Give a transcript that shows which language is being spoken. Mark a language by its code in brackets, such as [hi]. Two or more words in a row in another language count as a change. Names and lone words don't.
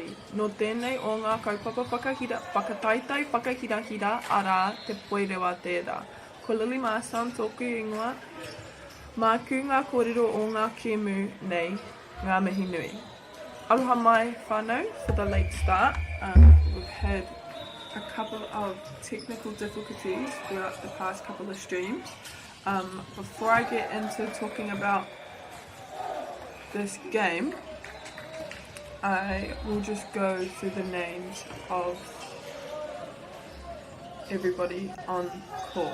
[mi] No tēnei o ngā kaupapa whakahira, whakataitai whakahirahira arā te poerewa tērā. Ko Lily Marston tōku ingoa, māku ngā kōrero o ngā kēmu nei, ngā mihi nui. Aroha mai whānau [en] for the late start. We've had a couple of technical difficulties throughout the past couple of streams. Before I get into talking about this game, I will just go through the names of everybody on court.